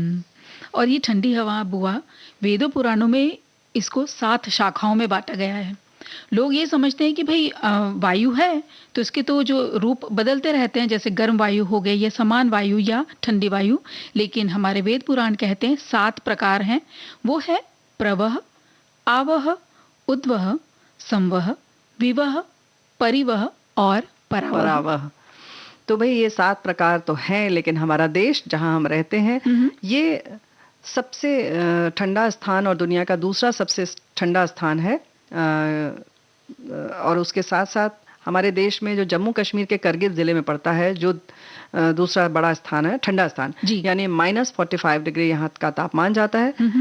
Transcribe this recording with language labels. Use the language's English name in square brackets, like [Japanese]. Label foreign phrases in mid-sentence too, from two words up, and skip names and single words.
[Hindi] और ये ठंडी हवा बुआ, वेदों पुराणों में इसको 7 शाखाओं में बांटा गया है। लोग ये समझते हैं कि भाई वायु है तो इसके तो जो रूप बदलते रहते हैं, जैसे गर्म वायु हो गई या समान वायु या ठंडी वायु, लेकिन हमारे वेद पुराण कहते हैं 7 प्रकार हैं। वो है प्रवह, आवह, उद्वह, संवह, विवह, परिवह और परावह। तो भाई ये 7 प्रकार तो हैं, लेकिन हमारा देश जहां हम रहते हैं ये सबसे ठंडा स्थान और दुनिया का दूसरा सबसे ठंडा स्थान है। और उसके साथ साथ हमारे देश में जो जम्मू कश्मीर के करगिल जिले में पड़ता है, जो दूसरा बड़ा स्थान है, ठंडा स्थान, यानी -45 डिग्री यहाँ का तापमान जाता है।